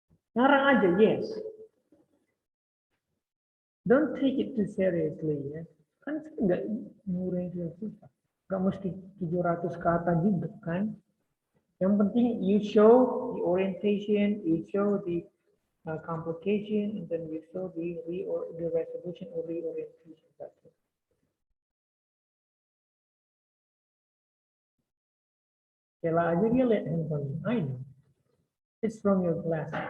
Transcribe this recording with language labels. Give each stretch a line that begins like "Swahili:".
Indonesian: Ngarang aja, yes.
English: Don't take it too seriously ya.
Indonesian: Kan nggak murid susah. Nggak mesti 700 kata juga kan.
English: Yang penting you show the orientation, you show the complication, and then you show the resolution or reorientation. That's it. Kela aja dia lihat handphone. I know. It's from your class.